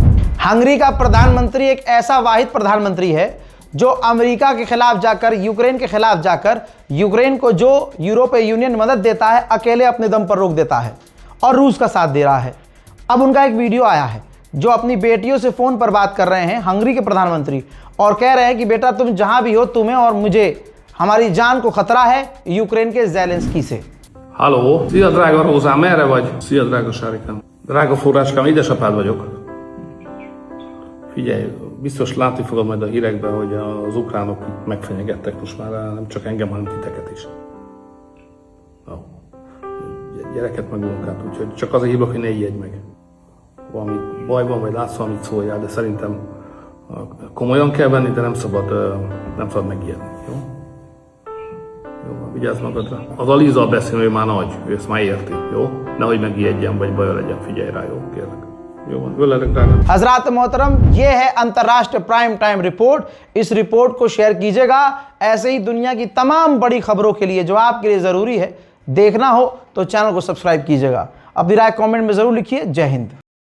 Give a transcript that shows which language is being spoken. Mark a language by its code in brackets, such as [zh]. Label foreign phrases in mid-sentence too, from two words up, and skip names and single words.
[hi] हंगरी का प्रधानमंत्री एक ऐसा वाहिद प्रधानमंत्री है जो अमेरिका के खिलाफ जाकर, यूक्रेन के खिलाफ जाकर, यूक्रेन को जो यूरोपीय यूनियन मदद देता है अकेले अपने दम पर रोक देता है और रूस का साथ दे रहा है। अब उनका एक वीडियो आया है जो अपनी बेटियों से फ़ोन पर बात कर रहे हैं, हंगरी के प्रधानमंत्री, और कह रहे हैं कि बेटा तुम जहां भी हो, तुम्हें और मुझे, हमारी जान को खतरा है यूक्रेन के ज़ेलेंस्की से। [hu] Halló, szia drága Rózám, merre vagy? Szia drága Sárikám. Drága forráskám, édesapád vagyok. Figyelj, biztos látni fogod majd a hírekben, hogy az ukránok itt megfenyegettek most már nem csak engem, hanem titeket is. Jó. Gyereket meg unokát, úgyhogy csak azért hívlak, hogy ne ijedj meg. Valami baj van, vagy látsz valamit, szóljál, de szerintem komolyan kell venni, de nem szabad megijedni. Jó? Jó, vigyázz magadra. Az Alizzal beszélni, ő már nagy, ő ezt már érti, jó? Nehogy megijedjen, vagy baja legyen, figyelj rá, jó? Kérlek. [hi] हजरात मोहतरम, ये है अंतर्राष्ट्रीय [en] prime time report. [hi] इस रिपोर्ट को शेयर कीजिएगा ऐसे ही दुनिया की तमाम बड़ी खबरों के लिए जो आपके लिए ज़रूरी है। देखना हो तो चैनल को सब्सक्राइब कीजिएगा। अपनी राय कमेंट में ज़रूर लिखिए। जय हिंद।